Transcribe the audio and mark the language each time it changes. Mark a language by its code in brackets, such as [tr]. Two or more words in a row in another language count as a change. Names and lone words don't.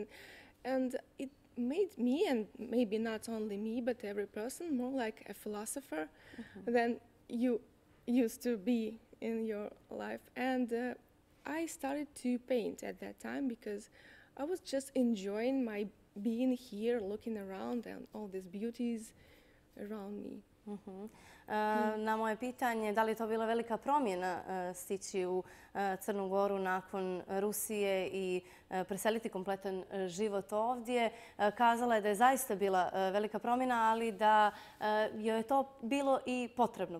[en] And it made me, and maybe not only me, but every person, more like a philosopher than you used to be in your life. And I started to paint at that time because I was just enjoying my being here, looking around and all these beauties around me. [sr] Na moje pitanje da li je to bila velika promjena stići u Crnu Goru nakon Rusije i preseliti kompletan život ovdje, kazala je da je zaista bila velika promjena, ali da joj je to bilo i potrebno.